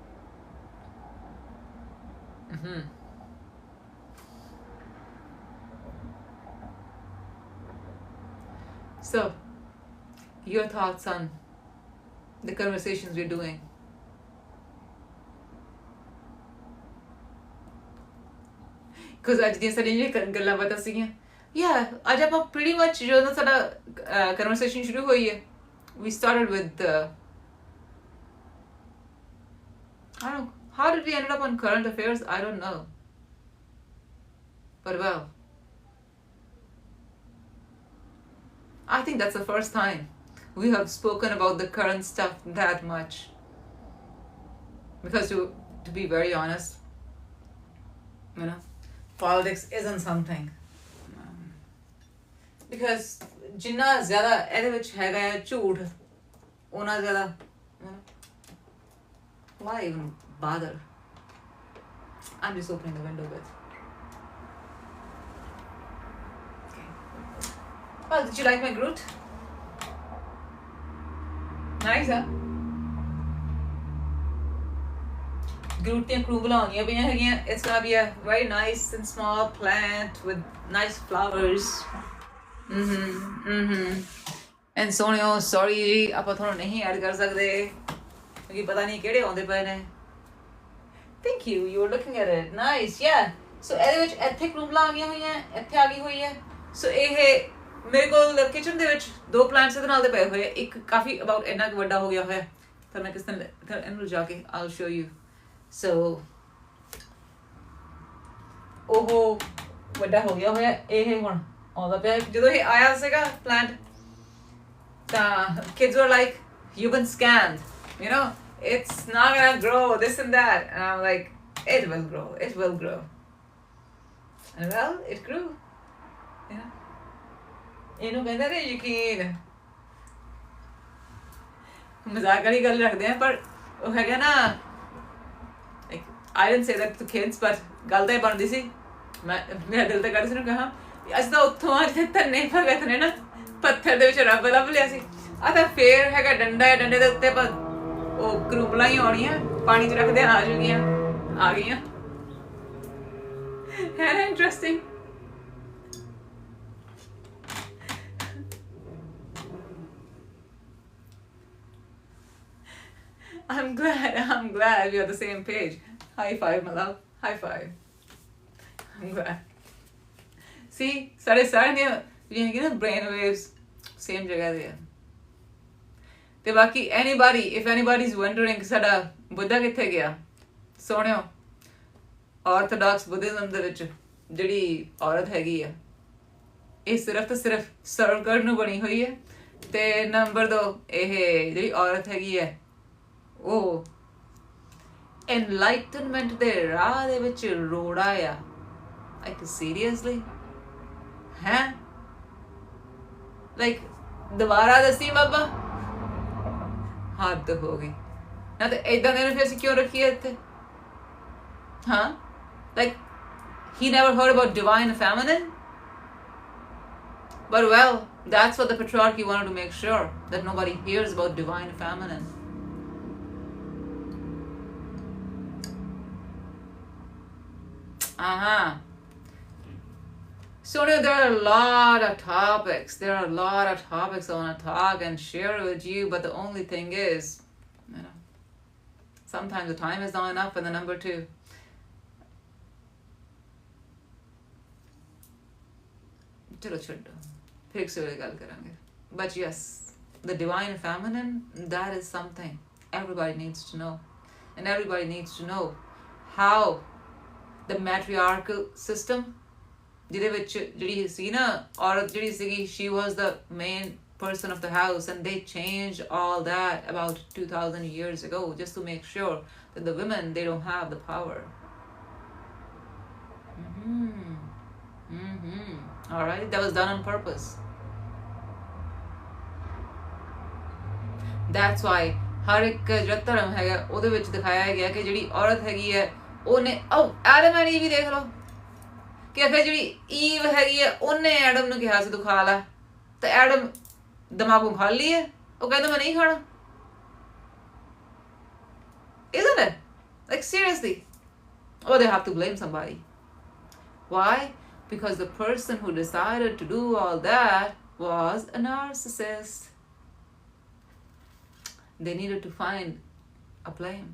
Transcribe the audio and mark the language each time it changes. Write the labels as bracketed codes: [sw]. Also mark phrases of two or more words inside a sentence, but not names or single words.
[en] So, your thoughts on the conversations we're doing. [pa] Because ਅੱਜ ਦੀਆਂ ਸਾਡੀਆਂ ਗੱਲਾਂ ਬਾਤਾਂ ਸੀਗੀਆਂ, ਅੱਜ ਆਪਾਂ [en] pretty much [pa] ਜੋ ਨਾ ਸਾਡਾ conversation ਸ਼ੁਰੂ ਹੋਈ ਹੈ, [en] we started with I don't know, how did we end up on current affairs? I don't know. But well, I think that's the first time we have spoken about the current stuff that much. Because to be very honest, you know, politics isn't something. [pa] Because ਜਿੰਨਾ ਜ਼ਿਆਦਾ ਐਸੇ ਵਿੱਚ ਹੈਗਾ ਹੈ ਝੂਠ, ਉੰਨਾ ਜ਼ਿਆਦਾ, [en] why even bother? I'm just opening the window a bit. Okay, Well, did you like my Groot? Nice, [pa] huh? Groot ਦੀਆਂ ਕਰੂਬਲਾਂ ਆਉਂਦੀਆਂ ਪਈਆਂ ਹੈਗੀਆਂ. [en] It's gonna be a very nice and small plant with nice flowers. [pa] And ਸੋਹਣਿਓ, sorry ਜੀ, ਆਪਾਂ ਤੁਹਾਨੂੰ ਨਹੀਂ ਐਡ ਕਰ ਸਕਦੇ ਕਿਉਂਕਿ ਪਤਾ ਨਹੀਂ ਕਿਹੜੇ ਆਉਂਦੇ ਪਏ ਨੇ. [en] Thank you, you were looking at it. Nice, yeah. [pa] So ਇਹਦੇ ਵਿੱਚ ਇੱਥੇ ਕਰੂਬਲਾਂ ਆ ਗਈਆਂ ਹੋਈਆਂ, ਇੱਥੇ ਆ ਗਈ ਹੋਈ ਹੈ. So ਇਹ ਮੇਰੇ ਕੋਲ ਕਿਚਨ ਦੇ ਵਿੱਚ 2 ਪਲਾਂਟਸ ਇਹਦੇ ਨਾਲ ਦੇ ਪਏ ਹੋਏ. ਇੱਕ ਕਾਫੀ ਅਬਾਊਟ ਇੰਨਾ ਕੁ ਵੱਡਾ ਹੋ ਗਿਆ ਹੋਇਆ. ਤਾਂ ਮੈਂ ਕਿਸ ਤਰ੍ਹਾਂ ਇਹਨੂੰ ਜਾ ਕੇ [en] I'll show you. [pa] So ਉਹ ਵੱਡਾ ਹੋ ਗਿਆ ਹੋਇਆ. ਇਹ ਹੁਣ ਆਉਂਦਾ ਪਿਆ. ਜਦੋਂ ਇਹ ਆਇਆ ਸੀਗਾ ਪਲਾਂਟ ਤਾਂ [en] kids were like, you've been scammed, you know, it's not gonna grow, this and that. And I'm like, it will grow, it will grow. And well, it grew. Yeah. [pa] ਇਹਨੂੰ ਕਹਿੰਦੇ ਨੇ ਯਕੀਨ. ਮਜ਼ਾਕ ਵਾਲੀ ਗੱਲ ਰੱਖਦੇ ਆ ਪਰ ਉਹ ਹੈਗਾ ਨਾ, [en] I didn't say that to kids, but [pa] ਗੱਲ ਤਾਂ ਇਹ ਬਣਦੀ ਸੀ. ਮੇਰਾ ਦਿਲ ਤਾਂ ਕਰਦਾ ਸੀ ਨੂੰ ਕਹਾਂ ਅੱਜ ਤਾਂ ਉੱਥੋਂ ਆ ਜਿੱਥੇ ਧੰਨੇ ਭਗਤ ਨੇ ਨਾ ਪੱਥਰ ਦੇ ਵਿੱਚ ਰੱਬ ਲੱਭ ਲਿਆ ਸੀ. ਆ ਤਾਂ ਫੇਰ ਹੈਗਾ ਡੰਡਾ ਹੈ, ਡੰਡੇ ਦੇ ਉੱਤੇ ਉਹ ਕਰੂਬਲਾਂ ਹੀ ਆਉਣੀਆਂ, ਪਾਣੀ 'ਚ ਰੱਖਦੇ ਆ ਜੂਗੀਆਂ, ਆ ਗਈਆਂ. ਹੈ ਨਾ ਇੰਟਰਸਟਿੰਗ. [en] I'm glad we're on the same page. High five, my love. High five. I'm glad. See, [pa] ਸਾਡੇ ਸਾਰਿਆਂ ਦੀਆਂ ਜਿਹੜੀਆਂ ਹੈਗੀਆਂ ਨਾ [en] brain waves [pa] same ਜਗ੍ਹਾ ਤੇ ਆ. ਤੇ ਬਾਕੀ [en] if anybody is wondering [pa] ਸਾਡਾ ਬੁੱਧਾ ਕਿੱਥੇ ਗਿਆ, ਸੋਹਣਿਓ, [en] orthodox Buddhism [pa] ਦੇ ਵਿੱਚ ਜਿਹੜੀ ਔਰਤ ਹੈਗੀ ਆ ਇਹ ਸਿਰਫ ਤੇ ਸਿਰਫ ਸਰਵ ਕਰਨ ਨੂੰ ਬਣੀ ਹੋਈ ਹੈ. ਤੇ ਨੰਬਰ 2 ਇਹ ਜਿਹੜੀ ਔਰਤ ਹੈਗੀ ਹੈ ਉਹ enlightenment ਦੇ ਰਾਹ ਦੇ ਵਿੱਚ ਰੋੜਾ ਆ. [en] Like seriously? [pa] ਹੈਂ? Like ਦੁਬਾਰਾ ਦੱਸੀ ਬਾਬਾ, ਹੱਦ ਹੋ ਗਈ ਨਾ. ਤੇ ਏਦਾਂ ਦੇ ਨੂੰ ਫਿਰ ਅਸੀਂ ਕਿਉਂ ਰੱਖੀਏ ਇੱਥੇ? ਹਾਂ, [en] like he never heard about divine feminine? But well, that's what the patriarchy wanted to make sure, that nobody hears about divine feminine. So there are a lot of topics. I want to talk and share with you, but the only thing is, you know, sometimes the time is not enough, and the number 2. [pa] ਚਲੋ ਛੱਡੋ, ਫਿਰ ਸੇ ਗੱਲ ਕਰਾਂਗੇ. [en] But yes, the divine feminine, that is something everybody needs to know, and everybody needs to know how the matriarchal system, [pa] ਜਿਹਦੇ ਵਿੱਚ ਜਿਹੜੀ ਸੀ ਨਾ ਔਰਤ ਜਿਹੜੀ ਸੀਗੀ, [en] she was the main person of the house, and they changed all that about 2000 years ago just to make sure that the women, they don't have the power. All right, that was done on purpose. That's why [pa] ਹਰ ਇੱਕ ਜਿਹੜਾ ਧਰਮ ਹੈਗਾ ਉਹਦੇ ਵਿੱਚ ਦਿਖਾਇਆ ਗਿਆ ਕਿ ਜਿਹੜੀ ਔਰਤ ਹੈਗੀ ਹੈ ਉਹਨੇ ਐਡਮ ਐਂਡ ਈਵ ਵੀ ਦੇਖ ਲਓ ਕਿ ਫਿਰ ਜਿਹੜੀ ਈਵ ਹੈਗੀ ਹੈ ਉਹਨੇ ਐਡਮ ਨੂੰ ਕਿਹਾ ਸੀ ਤੂੰ ਖਾ ਲੈ, ਤੇ ਐਡਮ ਦਿਮਾਗੋਂ ਖਾ ਲਈ ਹੈ, ਉਹ ਕਹਿੰਦਾ ਮੈਂ ਨਹੀਂ ਖਾਣਾ. [en] Isn't it? Like seriously. Or they have to blame somebody. Why? Because the person who decided to do all that was a narcissist. They needed to find a blame.